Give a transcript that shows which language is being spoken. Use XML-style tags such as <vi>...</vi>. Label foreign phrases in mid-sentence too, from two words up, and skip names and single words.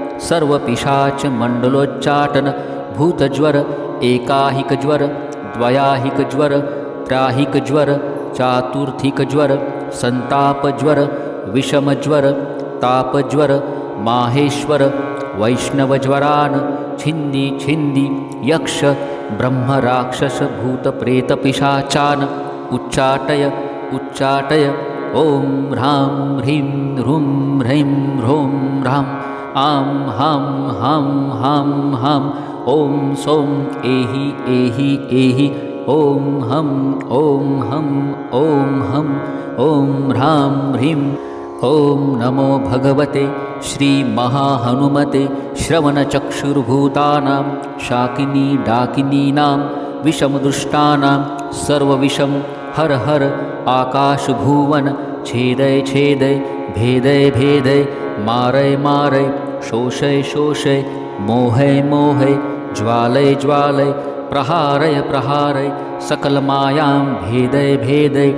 <sa>सर्वपिशाचमण्डलोच्चाटन भूतज्वर एकाहिकज्वर द्वयाहिकज्वर त्राहिकज्वर चातुर्थिकज्वर संतापज्वर विषमज्वर तापज्वर माहेश्वर वैष्णवज्वरान् छिन्दी छिन्दी यक्ष ब्रह्म राक्षस भूत प्रेत पिशाचान् उच्चाटय उच्चाटय. ओम ह्रां ह्रीं ह्रूं ह्रैं ह्रौं ह्रां आं हां हां हां हां ओम सौं एहि एहि एहि ओम हं ओम हं ओम हं ओम ह्रां ह्रीं. ओम नमो भगवते श्री महाहनुमते श्रवणचक्षुर्भूतानां शाकिनी डाकिनीनां विषमदुष्टानां सर्वविषं हर हर आकाशभुवन छेदय छेदय भेदय भेदय मारय मारय शोषय शोषय मोहय मोहय ज्वालय ज्वालय प्रहारय प्रहारय सकलमायां भेदय भेदय.</sa>